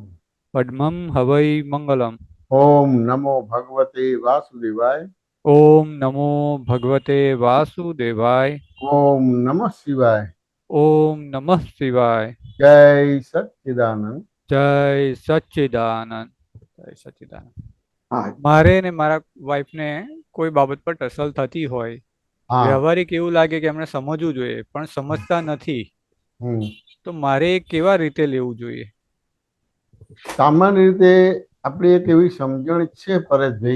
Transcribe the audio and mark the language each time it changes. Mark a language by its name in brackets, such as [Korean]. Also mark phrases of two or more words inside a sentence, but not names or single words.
[Sanskrit] पद्मं हवै मंगलम्। ओम नमो भगवते वासुदेवाय। ओम नमो भगवते वासुदेवाय। ओम नमः शिवाय। ओम नमः शिवाय। जय सच्चिदानंद। जय सच्चिदानंद। जय सच्चिदानंद। [Gujarati] હા મારે ને મારા વાઈફને કોઈ બાબત પર ટસલ થતી હોય, હા. વ્યવહારિક એવું લાગે કે એમણે સમજવું જોઈએ પણ સમજતા નથી, હમ. તો મારે કેવા રીતે લેવું જોઈએ? સામાન્ય રીતે આપણી એક એવી સમજણ છે પરેશભાઈ